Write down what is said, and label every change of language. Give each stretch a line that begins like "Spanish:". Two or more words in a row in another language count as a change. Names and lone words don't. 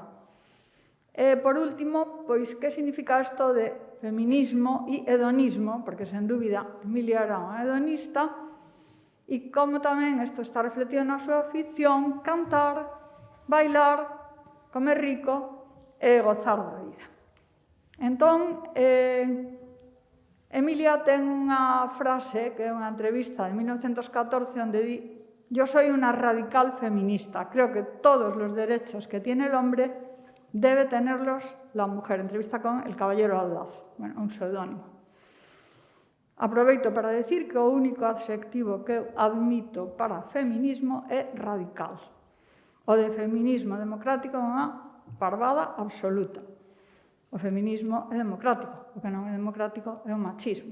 Galician: E, por último, pois, que significa isto de feminismo e hedonismo, porque, sen dúbida, Emilia era unha hedonista, e como tamén isto está refletido na súa ficción, cantar, bailar, comer rico e gozar da vida. Entón, Emilia ten unha frase, que é unha entrevista de 1914, onde di:
Spanish: «Yo soy una radical feminista. Creo que todos los derechos que tiene el hombre debe tenerlos la mujer». Entrevista con el Caballero Aldaz, un pseudónimo.
Galician: Aproveito para decir que o único adxectivo que eu admito para feminismo é radical. O de feminismo democrático é unha parvada absoluta. O feminismo é democrático, o que non é democrático é o machismo.